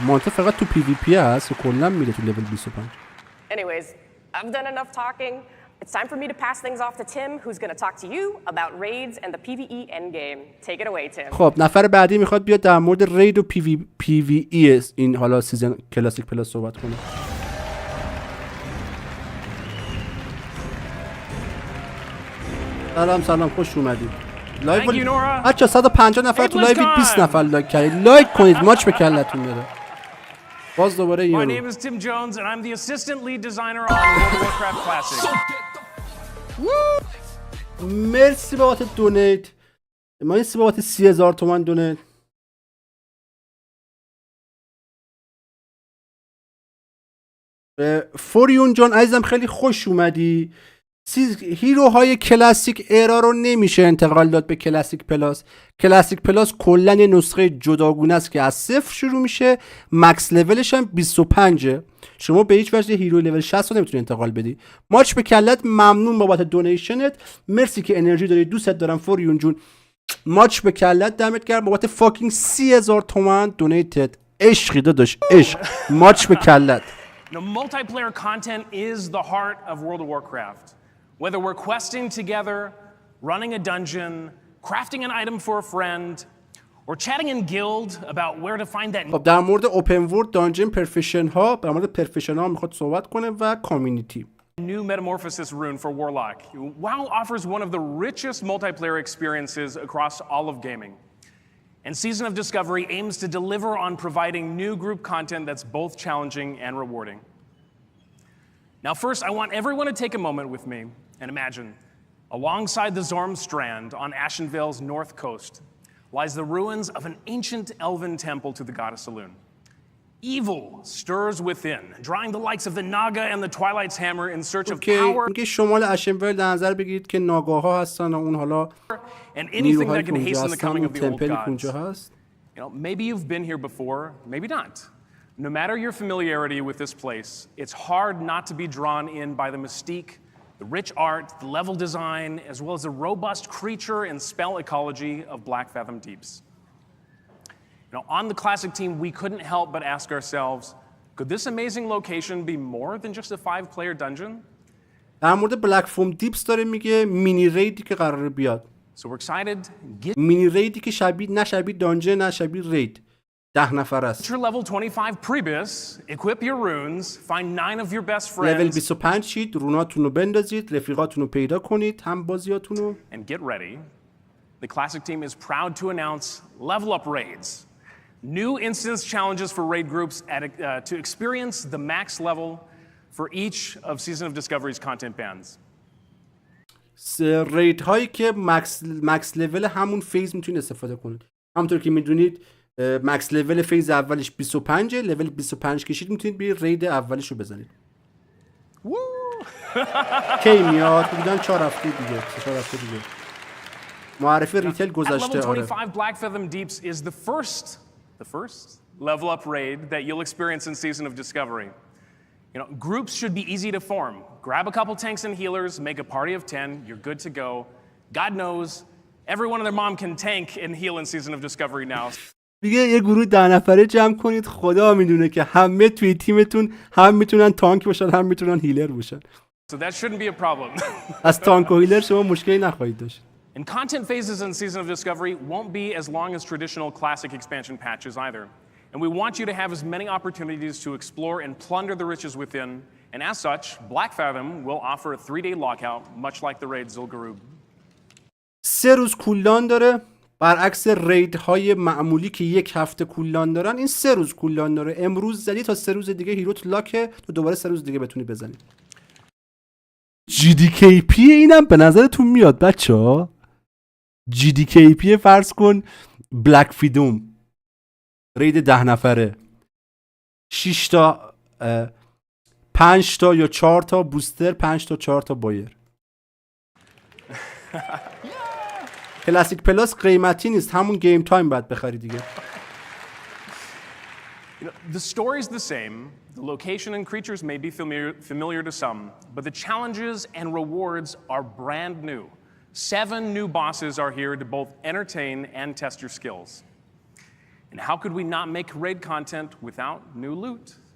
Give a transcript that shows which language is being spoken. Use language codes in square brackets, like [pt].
[fa] مانته فقط تو پی وی پی هست و کلا میره تو لول 25. [en] Anyways, I've done enough talking. It's time for me to pass things off to Tim, who's going to talk to you about raids and the PvE endgame. Take it away, Tim. [fa] خب نفر بعدی میخواد بیاد در مورد رید و پی وی ای این حالا سیزن کلاسیک پلاس صحبت کنه. سلام خوش اومدید. لایو بچا 150 نفر تو لایو 20 نفر لایک کردید. لایک کنید ماچ به کلتون بره. باز دوباره یورو. [en] My name is Tim Jones and I'm the assistant lead designer on World of Warcraft Classic. [fa] مرسی بابت دونیت. مرسی بابت 30000 تومان دونیت. فوریون جان عزیزم خیلی خوش اومدی. هیروهای کلاسیک ایرا رو نمیشه انتقال داد به کلاسیک پلاس. کلاسیک پلاس کلا یه نسخه جداگونه است که از 0 شروع میشه، مکس لولش هم 25. شما به هیچ وجه هیرو لول 60 رو نمیتونی انتقال بدی. ماچ به کلت. ممنون بابت دونیشنت. مرسی که انرژی داری. دوست دارم فوریون جون. ماچ به کلت. دمت گرم بابت فاکینگ 30000 تومان دونیتد. عشقی داداش عشق. ماچ به کلت. [en] Multiplayer content is the heart of World of Warcraft. Whether we're questing together, running a dungeon, crafting an item for a friend, or chatting in guild about where to find that. [fa] خب در مورد اوپن ورلد دانجن پرفکشن ها، در مورد پرفکشن ها میخواد صحبت کنه و کامیونیتی. [en] New Metamorphosis rune for Warlock. WoW offers one of the richest multiplayer experiences across all of gaming. And Season of Discovery aims to deliver on providing new group content that's both challenging and rewarding. Now first, I want everyone to take a moment with me and imagine, alongside the Zorm Strand on Ashenvale's north coast lies the ruins of an ancient elven temple to the goddess Elune. Evil stirs within, drawing the likes of the Naga and the Twilight's Hammer in search of power. [fa] میگه شمال اشنول در نظر بگیرید که ناگاها هستن و اون حالا [en] and anything that can hasten the coming of the old [fa] تمپلی [en] gods. [fa] اونجا هست. [en] You know, maybe you've been here before, maybe not. No matter your familiarity with this place, it's hard not to be drawn in by the mystique, the rich art, the level design, as well as the robust creature and spell ecology of Black Fathom Deeps. You know, on the Classic team, we couldn't help but ask ourselves, could this amazing location be more than just a 5-player dungeon? [fa] در مورد بلک فوم دیپس داره میگه مینی ریدی که قراره بیاد. [en] So we're excited. [fa] مینی ریدی که شبیه دانجن نه شبیه رید. 10 نفر است. [en] Level 25 Prebus, equip your runes, find 9 of your best friends. [fa] لول 25 شید، روناتون رو بندازید، رفیقاتون رو پیدا کنید، هم بازیاتون رو. [en] And get ready. The Classic team is proud to announce level up raids. New instance challenges for raid groups to experience the max level for each of Season of Discovery's content bands. [fa] رید هایی که مکس لول همون فیز میتونید استفاده کنید. همونطور که میدونید مکس لول فیز اولش 25 لول 25 کشید میتونید به رید اولش رو بزنید. کی میاد؟ بودن 4 هفته دیگه. 4 هفته دیگه. معرفی ریتیل گذشته. [en] Level 25 Black Fathom Deeps is the first level up raid that you'll experience in Season of Discovery. You know, groups should be easy to form. Grab a couple tanks and healers, make a party of 10, you're good to go. God knows, everyone and their mom can tank and heal in Season of Discovery now. [fa] دیگه یه گروه 10 نفره جمع کنید. خدا میدونه که همه توی تیمتون هم میتونن تانک باشن هم میتونن هیلر باشن. [en] So that shouldn't be a problem. [fa] از تانک و هیلر شما مشکلی نخواهید داشت. [en] And content phases in Season of Discovery won't be as long as traditional Classic expansion patches either. And we want you to have as many opportunities to explore and plunder the riches within. And as such, Black Fathom will offer a 3-day lockout, much like the raid Zul'Gurub. [fa] 3 روز کولدان داره. برعکس ریدهای معمولی که 1 هفته کولدان دارن، این 3 روز کولدان داره. امروز زدی تا 3 روز دیگه هیروت لاکه، تو دوباره 3 روز دیگه بتونی بزنی. GDKP اینم به نظرتون میاد بچه‌ها؟ GDKP فرض کن بلک فیدوم رید 10 نفره 6 تا 5 تا یا 4 تا بوستر 5 تا 4 تا بایر. کلاسیک پلاس قیمتی نیست، همون گیم تایم باید بخری دیگه. [en] The story's the same. The location and creatures may be familiar to some, but the challenges and rewards are brand new. 7 new bosses are here to both entertain and test your skills. And how could we not make raid content without new loot?